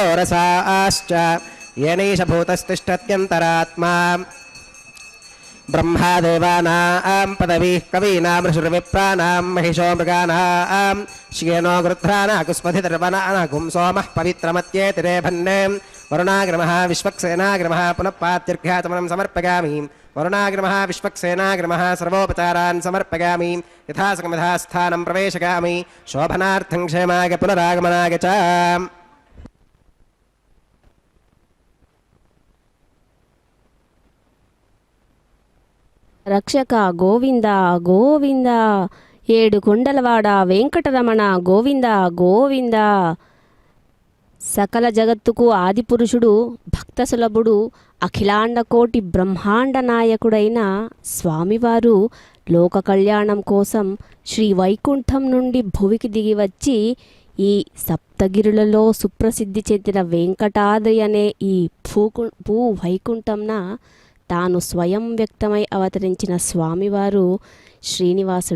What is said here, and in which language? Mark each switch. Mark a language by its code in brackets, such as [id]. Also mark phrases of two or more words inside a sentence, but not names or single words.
[sa] रसाश्च येनैष भूतस्तिष्ठत्यन्तरात्मा ब्रह्मा देवानां पदवीः कवीनां ऋषिर्विप्राणां महिषो मृगाणां श्येनो गृध्रानाकुस्पथिर्वनानागुं सोमः पवित्रमत्येतिरेभन्ने वरुणाग्रमः विश्वक्सेनाग्रमः पुनः पात्यर्घ्याचमनं समर्पयामि वरुणाग्रमः विश्वक्सेनाग्रमः सर्वोपचारान् समर्पयामि यथासकमिधा स्थानं प्रवेशयामि शोभनार्थं क्षेमाय पुनरागमनाय च। [te] రక్షక గోవింద గోవింద ఏడు కొండలవాడ వెంకటరమణ గోవింద గోవింద. సకల జగత్తుకు ఆదిపురుషుడు భక్తసులభుడు అఖిలాండకోటి బ్రహ్మాండ నాయకుడైన స్వామివారు లోక కళ్యాణం కోసం శ్రీ వైకుంఠం నుండి భువికి దిగివచ్చి ఈ సప్తగిరులలో సుప్రసిద్ధి చెందిన వెంకటాద్రి అనే ఈ భూ వైకుంఠంన తాను స్వయం వ్యక్తమై అవతరించిన స్వామివారు శ్రీనివాసుడు.